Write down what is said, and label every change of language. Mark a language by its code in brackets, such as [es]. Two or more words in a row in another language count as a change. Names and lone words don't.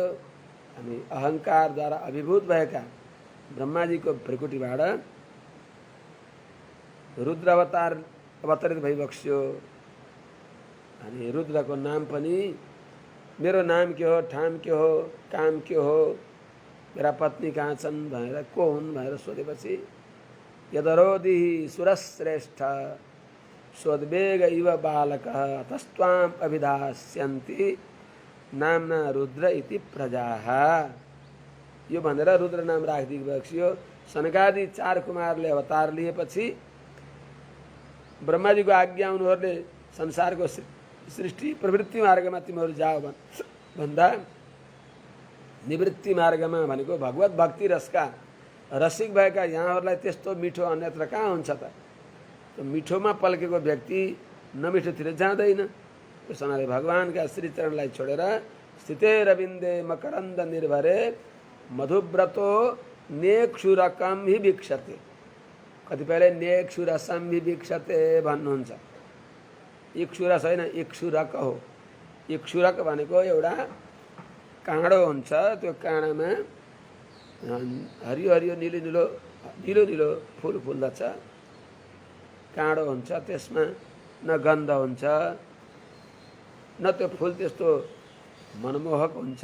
[ne] अनि अहङ्कारद्वारा अभिभूत भएका ब्रह्माजीको भ्रिकुटीबाट रुद्र अवतार अवतरित भइबक्स्यो। अनि रुद्रको नाम पनि मेरो नाम के हो, ठाम के हो, काम के हो, मेरा पत्नी कहाँ छन् भनेर को हुन् भनेर सोधेपछि [sa] यदरोदिहि सुरश्रेष्ठ सोद्वेग इव बालकः तस्त्वाम अभिधास्यन्ति नामना रुद्र इति प्रजाः। [ne] यो भनेर रुद्र नाम राखिदिएको बक्सियो। सनकादि 4 कुमारले अवतार लिएपछि ब्रह्माजीको आज्ञा उनीहरूले संसारको सृष्टि प्रवृत्ति मार्गमा तिमीहरू जाओ भन्दा निवृत्ति मार्गमा भनेको भगवत भक्ति रसका रसिक भएका यहाँहरूलाई त्यस्तो मिठो अन्यत्र कहाँ हुन्छ त? मिठोमा पल्केको व्यक्ति नमिठोतिर जाँदैन। त्यस हुनाले भगवानका श्रीचरणलाई छोडेर [sa] स्थिते रविन्दे मकरन्द निर्भरे मधुव्रतो नेक्षुरकम हि वीक्षते। [ne] कतिपयले [sa] नेक्षुरसम हि वीक्षते [ne] भन्नुहुन्छ। इक्षुरस होइन, इक्षुरक हो। इक्षुरक भनेको एउटा काँडो हुन्छ, त्यो काँडामा हरियो हरियो निलो निलो निलो निलो फुल फुल्दछ। काँडो हुन्छ, त्यसमा न गन्ध हुन्छ न त्यो फुल त्यस्तो मनमोहक हुन्छ।